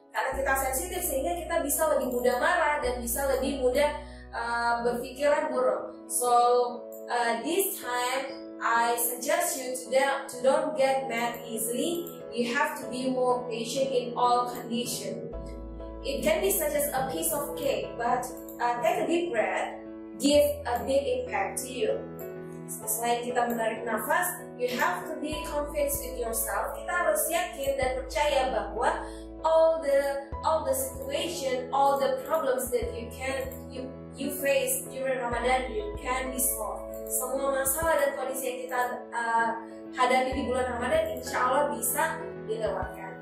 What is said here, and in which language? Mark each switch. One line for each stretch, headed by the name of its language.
Indonesian: Karena kita sensitif sehingga kita bisa lebih mudah marah dan bisa lebih mudah berpikiran buruk.
English: So this time I suggest you to don't get mad easily. You have to be more patient in all conditions. It can be such as a piece of cake, but take a deep breath, give a big impact to you.
Indonesian: Selain kita menarik nafas,
English: you have to be confident with yourself.
Indonesian: Kita harus yakin dan percaya bahwa
English: all the situation, all the problems that you face during Ramadan, you can be solved.
Indonesian: Semua masalah dan kondisi yang kita hadapi di bulan Ramadan, insya Allah bisa dilewatkan.